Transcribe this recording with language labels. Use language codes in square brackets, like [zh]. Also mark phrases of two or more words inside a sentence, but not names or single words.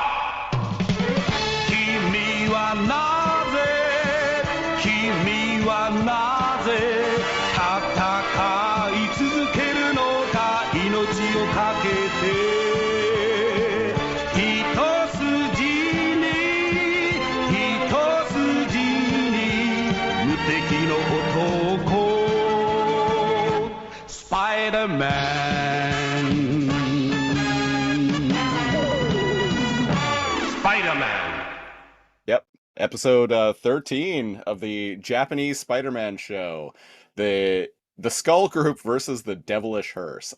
[ja] 君はなぜ戦い続けるのか、命をかけて一筋に無敵の男 Spider-Man. [en] Yep. Episode 13 of the Japanese Spider-Man show. The Skull Group versus the Devilish Hearse.